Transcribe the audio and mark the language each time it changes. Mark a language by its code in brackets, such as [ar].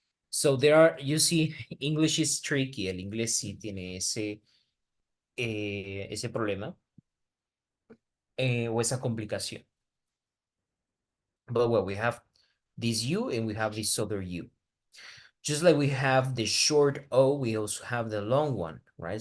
[en] So there are, you see, English is tricky. [es] El inglés sí tiene ese problema o esa complicación. [en] But well, we have this U and we have this other U. Just like we have the short O, we also have the long one, right?